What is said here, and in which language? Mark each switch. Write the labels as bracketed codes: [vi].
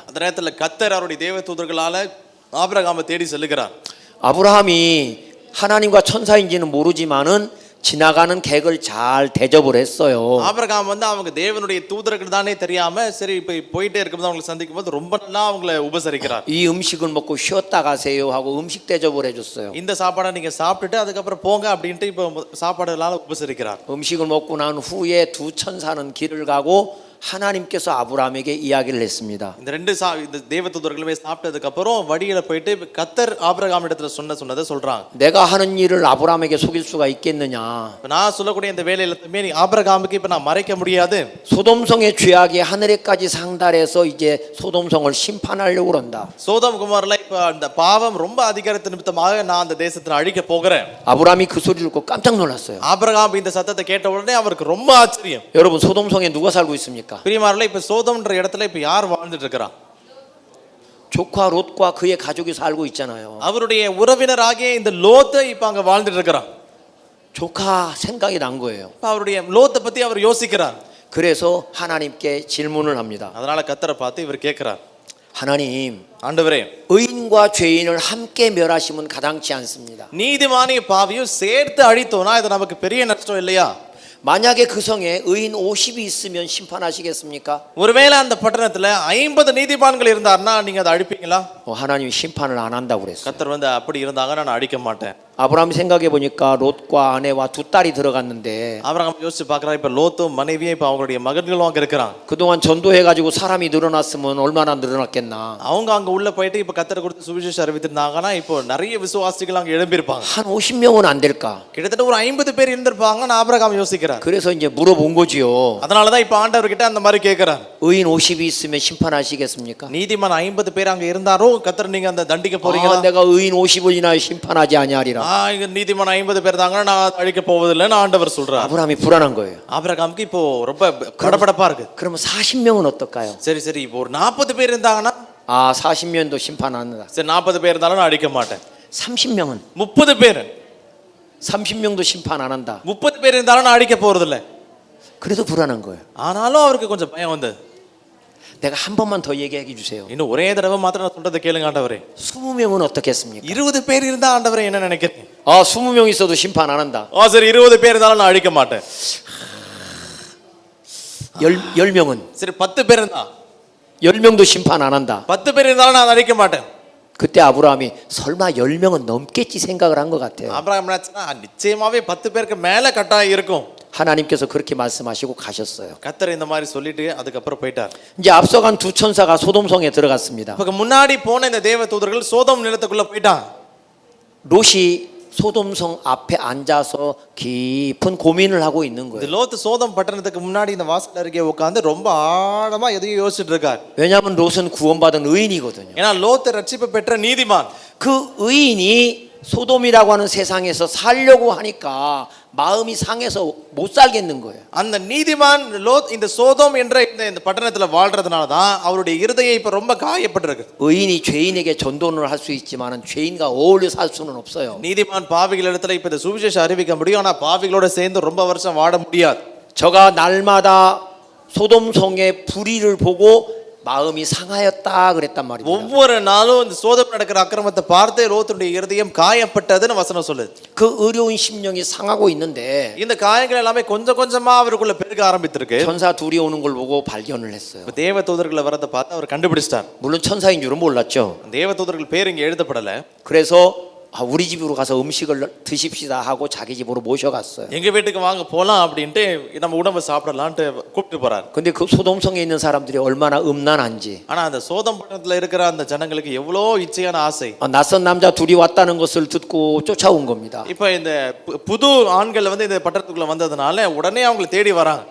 [ta] அந்த நேரத்துல கர்த்தர் அவருடைய தேவ தூதர்களால ஆபிரகாமை தேடி செல்லுகிறார். [ko] 아브라함이 하나님과 천사인지는 모르지만은 지나가는 객을 잘 대접을 했어요. [ta] ஆபிரகாம் வந்து அவங்க தேவனுடைய தூதர்கள் தானே தெரியாம சரி இப்ப போயிட்டே இருக்கும்போது அவங்களை சந்திக்கும் போது ரொம்ப நல்லா அவங்களை உபசரிக்கிறார். [ko] 이 음식을 먹고 쉬었다 가세요 하고 음식 대접을 해줬어요. [ta] இந்த சாப்பாடை நீங்க சாப்பிட்டுட்டு அதுக்கப்புறம் போங்க அப்படின்ட்டு இப்ப சாப்பாடுகளால உபசரிக்கிறார். [ko] 음식을 먹고 난 후에 두 천사는 길을 가고 하나님께서 아브라함에게 이야기를 했습니다. [ta] இந்த ரெண்டு இந்த தேவ தூதர்களுமே சாப்பிட்டதுக்கு அப்புறம் வழியில போயிட்டு கர்த்தர் ஆபிரகாம் இடத்துல சொன்னதை சொல்றாங்க. [ko] 내가 하는 일을 아브라함에게 속일 수가 있겠느냐? [ta] நான் சொல்லக்கூடிய இந்த வேலையில நீ ஆபிரகாமுக்கு இப்ப நான் மறைக்க முடியாது. [ko] 소돔성의 죄악이 하늘에까지 상달해서 이제 소돔성을 심판하려고 그런다. [ta] சோதம் குமார்ல இப்ப அந்த பாவம் ரொம்ப அதிகாரத்து நிமித்தமாக நான் அந்த தேசத்தை அழிக்க போகிறேன். [ko] 아브라함이 그 소리를 듣고 깜짝 놀랐어요. [ta] ஆபிரகாம் இந்த சத்தத்தை கேட்ட உடனே அவருக்கு ரொம்ப ஆச்சரியம். [ko] 여러분 소돔성에 누가 살고 있습니까? [ta] பிரியமானவர்களே இப்ப சோதம்ன்ற இடத்துல இப்ப யார் வாழ்ந்துட்டு இருக்கறா? [ko] 조카 롯과 그의 가족이 살고 있잖아요. [ta] அவருடைய உறவினராகிய இந்த லோத்து இப்ப அங்க வாழ்ந்துட்டு இருக்கறான். [ko] 조카 생각이 난 거예요. [ta] அவருடைய லோத்தை பத்தி அவர் யோசிக்கிறார். [ko] 그래서 하나님께 질문을 합니다. [ta] அதனால கர்த்தரை பார்த்து இவர் கேட்கிறார். [ko] 하나님, [ta] ஆண்டவரே, [ko] 의인과 죄인을 함께 멸하시면 가당치 않습니다. [ta] நீதிமானையும் பாவியும் சேர்த்து அழித்தோம்னா இது நமக்கு பெரிய நஷ்டம் இல்லையா? [ko] 만약에 그 성에 의인 50이 있으면 심판하시겠습니까? [ta] ஒருவேளை அந்த பட்டணத்துல 50 நீதிமான்கள் இருந்தாருன்னா நீங்க அதை அழிப்பீங்களா? [ko] 하나님이 심판을 안 한다고 그랬어요. [ta] கர்த்தர் வந்து அப்படி இருந்தாங்க நான் அழிக்க மாட்டேன். [ko] 아브라함 생각해 보니까 롯과 아내와 두 딸이 들어갔는데 [ta] ஆபிரகாம் யோசிச்சு பார்க்கறா, இப்ப லோத்தும் மனைவியும் இப்ப அவங்களுடைய மகன்களும் அங்க இருக்கிறாங்க. [ko] 그동안 전도해가지고 사람이 늘어났으면 얼마나 늘어났겠나. [ta] அவங்க அங்க உள்ள போயிட்டு இப்ப கர்த்தர் கொடுத்து சுவிசேஷம் அறிவித்திருந்தாங்கன்னா இப்போ நிறைய விசுவாசிகள் அங்க எழும்பியிருப்பாங்க. [ko] 한 50명은 안 될까? [ta] கிட்டத்தட்ட ஒரு 50 பேர் இருந்திருப்பாங்கன்னு ஆபிரகாம் யோசிக்கிறார். [ko] 그래서 이제 물어본 거지요. [ta] அதனாலதான் இப்ப ஆண்டவர் கிட்ட அந்த மாதிரி கேட்கிறார். [ko] 의인 50이 있으면 심판하시겠습니까? [ta] நீதிமான் 50 பேர் அங்க இருந்தாரோ கர்த்தர் நீங்க அந்த தண்டிக்க போறீங்களா? [ko] 내가 의인 50을이나 심판하지 아니하리라. [ta] இங்க நீதிமான் 50 பேர் தாங்க, நான் அழிக்க போவதில்லைன்னு ஆண்டவர் சொல்றார். [ko] 아브라함이 불안한 거예요. [ta] ஆபிரகாமுக்கு இப்போ ரொம்ப கடபடப்பா இருக்கு. [ko] 그러면 40명은 어떨까요? [ta] சரி சரி, இப்போ ஒரு 40 பேர் இருந்தாங்கன்னா [ko] 40명도 심판 안 한다. [ta] சரி 40 பேர் இருந்தாலும் நான் அழிக்க மாட்டேன். [ko] 30명은 [ta] 30 பேர் [ko] 30명도 심판 안 한다. [ta] 30 பேர் இருந்தாலும் நான் அழிக்க போறதில்லை. [ko] 그래도 불안한 거예요. [ta] ஆனாலும் அவருக்கு கொஞ்சம் பயம் வந்தது. [ko] 내가 한 번만 더 얘기해 주세요. [ta] இன்னும் ஒரே தடவை மாத்திரம் நான் சொல்றதை கேளுங்க ஆண்டவரே. [ko] 20명은 어떻겠습니까? [ta] 20 பேர் இருந்தா ஆண்டவரே என்ன நினைக்கிறீங்க? [ko] 20명 있어도 심판 안 한다. [ta] சரி 20 பேர் இருந்தாலும் நான் அழிக்க மாட்டேன். [ko] 10명은 [ta] சரி 10 பேர் இருந்தா [ko] 10명도 심판 안 한다. [ta] 10 பேர் இருந்தாலும் நான் அழிக்க மாட்டேன். [ko] 그때 아브라함이 설마 10명은 넘겠지 생각을 한 것 같아요. [ta] ஆபிரகாம் நினைச்சா நிச்சயமாவே 10 பேருக்கு மேல கட்டாயம் இருக்கும். [ko] 하나님께서 그렇게 말씀하시고 가셨어요. [ta] கர்த்தர் இந்த மாதிரி சொல்லிட்டு அதுக்கப்புறம் போயிட்டார். [ko] 이제 앞서간 두 천사가 소돔성에 들어갔습니다. [ta] இப்ப முன்னாடி போன இந்த தேவ தூதர்கள் சோதோம் நிலத்துக்குள்ள போயிட்டாங்க. [ko] 롯이 소돔성 앞에 앉아서 깊은 고민을 하고 있는 [ta] இந்த [ko] 거예요. [ta] லோத்து சோதம் பட்டணத்துக்கு முன்னாடி இந்த வாசல் அருகே உட்கார்ந்து ரொம்ப ஆழமா எதையும் யோசிச்சுட்டு இருக்கார். [ko] 왜냐하면 롯은 구원받은 의인이거든요. [ta] ஏன்னா லோத்து ரட்சிப்பு பெற்ற நீதிமான். [ko] 그 의인이 소돔이라고 하는 세상에서 살려고 하니까 마음이 상해서 못 살겠는 거예요. [ta] அந்த நீதிமான் லோத் இந்த சோதோம் என்ற இந்த பட்டணத்துல வாழ்றதுனால தான் அவருடைய இருதயம் இப்ப ரொம்ப காயப்பட்டிருக்கு. [ko] 의인이 죄인에게 전도를 할 수 있지만은 죄인과 어울려 살 수는 없어요. [ta] நீதிமான் பாவிகள் இடத்துல இப்ப இந்த சுவிசேஷம் அறிவிக்க முடியும், ஆனா பாவிகளோட சேர்ந்து ரொம்ப வருஷம் வாழ முடியாது. [ko] 저가 날마다 소돔성의 불의를 보고 마음이 상하였다 그랬단 말입니다. [ta] ஒவ்வொரு நாளும் இந்த சோதம் நடக்கிற அக்கிரமத்தை பார்த்து லோத்துடைய இருதயம் காயப்பட்டதுன்னு வசனம் சொல்லுது. [ko] 그 의로운 심령이 상하고 있는데 [ta] இந்த காயங்கள் எல்லாமே கொஞ்சம் கொஞ்சமா அவருக்குள்ள பெருக ஆரம்பித்திருக்கு. [ko] 천사 둘이 오는 걸 보고 발견을 했어요. [ta] தேவ தூதர்களை வரதை பார்த்து அவர் கண்டுபிடிச்சிட்டார். [ko] 물론 천사인 줄은 몰랐죠. [ta] தேவ தூதர்கள் பேர் இங்க எழுதப்படல. [ko] 그래서 우리 집으로 가서 음식을 드십시다 하고 자기 집으로 모셔갔어요. [ta] எங்க வீட்டுக்கு வாங்க போலாம் அப்படின்ட்டு நம்ம உணவு சாப்பிடலான்ட்டு கூப்பிட்டு போறார். [ko] 근데 그 소돔성에 있는 사람들이 얼마나 음란한지. [ta] ஆனா அந்த சோதம் பட்டணத்துல இருக்கிற அந்த ஜனங்களுக்கு எவ்வளோ இச்சையான ஆசை. [ko] 낯선 남자 둘이 왔다는 것을 듣고 쫓아온 겁니다. [ta] இப்ப இந்த புது ஆண்கள் வந்து இந்த பட்டணத்துக்குள்ள வந்ததுனால உடனே அவங்களை தேடி வராங்க.